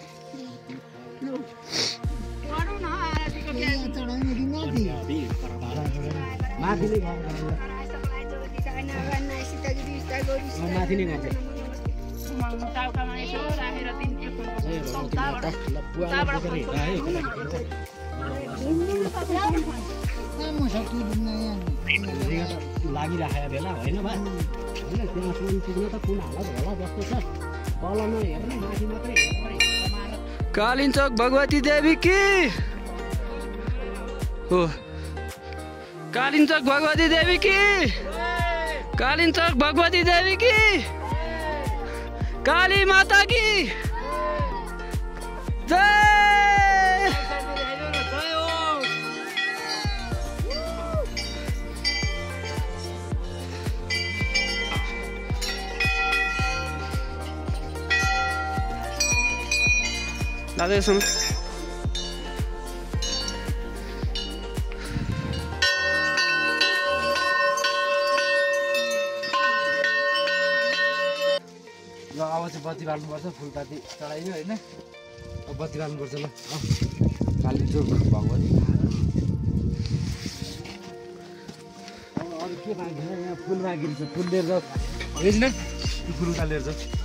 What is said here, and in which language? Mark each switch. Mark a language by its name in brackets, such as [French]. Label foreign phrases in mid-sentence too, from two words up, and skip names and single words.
[Nepali] माथि नै गर्छ लागिराखेको बेला होइन बा होइन त्यहाँसम्म पुग्न त कुन हालत होला जस्तो छ तल नहेर्ने माथि मात्रै हेर्ने कालिचोक भगवती देवी की हो कालिचोक भगवती देवी की कालिचोक भगवती देवी की काली माता की जय दादा यसो ल अब चाहिँ बत्ती बाल्नुपर्छ फुलपाती चढाइयो होइन अब बत्ती बाल्नुपर्छ ल कालिचोक भगवती अरू के बाँकी छ यहाँ फुल बाँकी छ फुल लिएर जाऊ हेर्नु त्यो फुल उता लिएर जाऊ